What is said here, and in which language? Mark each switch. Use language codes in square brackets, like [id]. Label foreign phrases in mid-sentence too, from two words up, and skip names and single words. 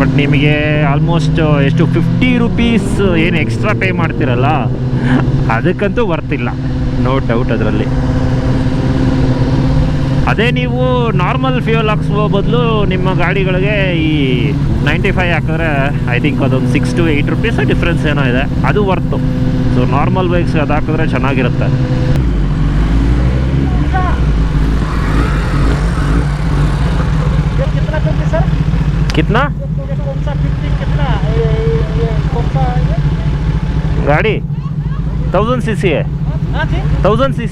[kn] ಬಟ್ ನಿಮಗೆ ಆಲ್ಮೋಸ್ಟ್ ಎಷ್ಟು 50 ರುಪೀಸ್ ಏನು [en] extra pay [kn] ಮಾಡ್ತಿರಲ್ಲ ಅದಕ್ಕಂತೂ ವರ್ತಿಲ್ಲ, [en] no doubt [kn] ಅದರಲ್ಲಿ. ಅದೇ ನೀವು [en] normal fuel [kn] ಹಾಕ್ಸೋ ಬದಲು ನಿಮ್ಮ ಗಾಡಿಗಳಿಗೆ ಈ 95 ಹಾಕಿದ್ರೆ [en] I think [kn] ಅದೊಂದು 6 to 8 [en] rupees difference [kn] ಏನೋ ಇದೆ, ಅದು ವರ್ತು. ಸೊ [en] normal bikes [kn] ಅದು ಹಾಕಿದ್ರೆ ಚೆನ್ನಾಗಿರುತ್ತೆ. [hi] कितना करते सर? ಕಿತ್ನಾ कौन सा 50 कितना ये कौन सा है? ಗಾಡಿ 1000 cc है, हाँ जी 1000 cc.